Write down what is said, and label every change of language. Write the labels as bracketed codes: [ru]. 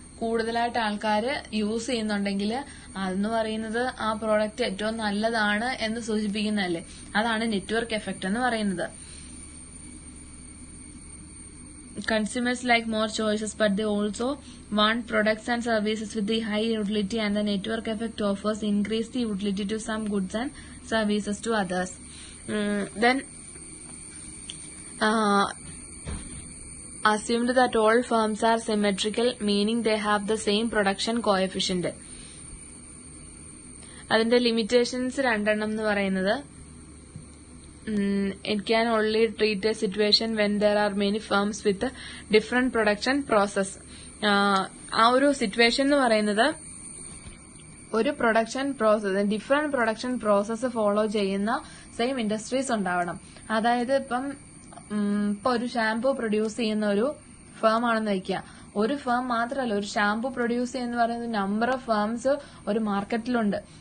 [ml] കൂടുതലായിട്ട് ആൾക്കാർ യൂസ് ചെയ്യുന്നുണ്ടെങ്കിൽ അതെന്ന് പറയുന്നത് ആ പ്രോഡക്റ്റ് ഏറ്റവും നല്ലതാണ് എന്ന് സൂചിപ്പിക്കുന്നതല്ലേ. അതാണ് നെറ്റ്വർക്ക് എഫക്ട് എന്ന് പറയുന്നത്. [en] Consumers like more choices, but they also want products and services with the high utility, and the network effect offers increased utility to some goods and services to others. Then assumed that all firms are symmetrical, meaning they have the same production coefficient. [ml] അതിന്റെ limitations രണ്ടെണ്ണം എന്ന് പറയുന്നത് [en] it can only treat a situation when there are many firms with a different production process. [ml] ആ ഒരു situation എന്ന് പറയുന്നത് ഒരു production process different production process follow ചെയ്യുന്ന സെയിം ഇൻഡസ്ട്രീസ് ഉണ്ടാവണം. അതായത് ഇപ്പൊ ഒരു ഷാംപൂ പ്രൊഡ്യൂസ് ചെയ്യുന്ന ഒരു ഫേം ആണെന്ന് വയ്ക്കുക. ഒരു ഫേം മാത്രമല്ല, ഒരു ഷാംപൂ പ്രൊഡ്യൂസ് ചെയ്യുന്ന പറയുന്നത് നമ്പർ ഓഫ് ഫേംസ് ഒരു മാർക്കറ്റിലുണ്ട്.